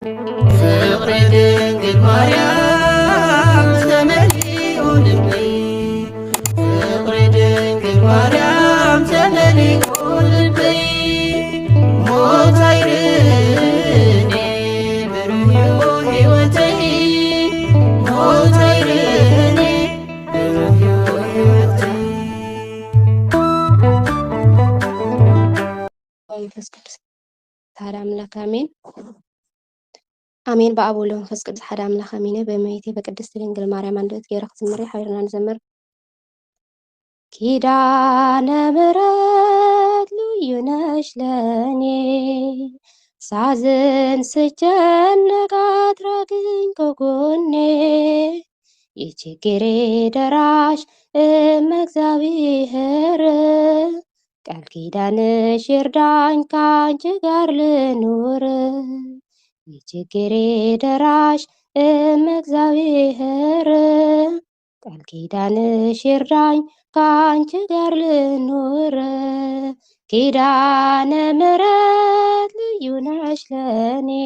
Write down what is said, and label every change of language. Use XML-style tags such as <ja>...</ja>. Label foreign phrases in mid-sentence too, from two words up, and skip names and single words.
<ti>ፍቅረ ድንግል ማርያም ተመሊኡ ልበይ ፍቅረ ድንግል ማርያም ተመሊኡ ልበይ ሞት አይርኔ ብሩህ ሕይወተይ ሞት አይርኔ ብሩህ ሕይወተይ መንፈስ ቅዱስ ሓደ አምላክ አሜን አሜን። በአብ ወወልድ ወመንፈስ ቅዱስ ሓደ አምላክ አሜን።</ti> <am>በእመቤቴ በቅድስት ድንግል ማርያም አንደበት</am> <ti>ገይረ ክትምሪ ሓቢርና ንዘምር</ti> <am>ኪዳነ ምሕረት ልዩ ነሽ ለኔ ሳዝን ስጨነቅ አትራቂኝ ከጎኔ የችግሬ ደራሽ እግዚአብሔር ቃል ኪዳንሽ ይርዳኝ ካንቺ ጋር ልኑር የችግሬ ደራሽ እግዚአብሔር ቃል ኪዳንሽ ይርዳኝ ካንቺ ጋር ልኑር ኪዳነ ምሕረት ልዩ ነሽ ለኔ</am>